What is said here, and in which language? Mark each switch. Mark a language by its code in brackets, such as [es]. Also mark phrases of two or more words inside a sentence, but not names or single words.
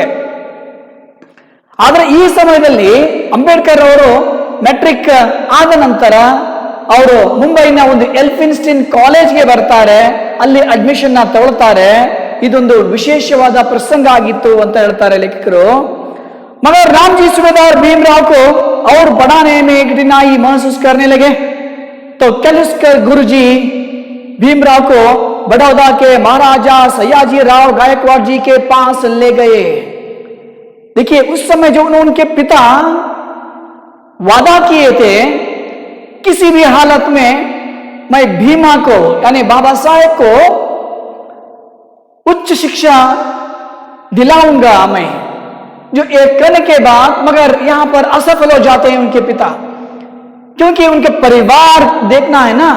[kn] ಆದ್ರೆ ಈ ಸಮಯದಲ್ಲಿ ಅಂಬೇಡ್ಕರ್ ಅವರು ಮೆಟ್ರಿಕ್ ಆದ ನಂತರ ಅವರು ಮುಂಬೈನ ಒಂದು ಎಲ್ಫಿನ್ಸ್ಟೀನ್ ಕಾಲೇಜ್ಗೆ ಬರ್ತಾರೆ, ಅಲ್ಲಿ ಅಡ್ಮಿಷನ್ ತಗೊಳ್ತಾರೆ. ಇದೊಂದು ವಿಶೇಷವಾದ ಪ್ರಸಂಗ ಆಗಿತ್ತು ಅಂತ ಹೇಳ್ತಾರೆ ಲೇಖಕರು. [hi] मगर रामजी सूबेदार भीमराव को और बढ़ाने में कठिनाई महसूस करने लगे तो कैलुस्कर गुरुजी भीमराव को बड़ौदा के महाराजा सयाजी राव गायकवाड़ जी के पास ले गए. देखिए, उस समय जो उनके पिता वादा किए थे, किसी भी हालत में मैं भीमा को यानी बाबा साहेब को उच्च शिक्षा दिलाऊंगा मैं, जो एक करने के बाद मगर यहां पर असफल हो जाते हैं उनके पिता, क्योंकि उनके परिवार देखना है ना.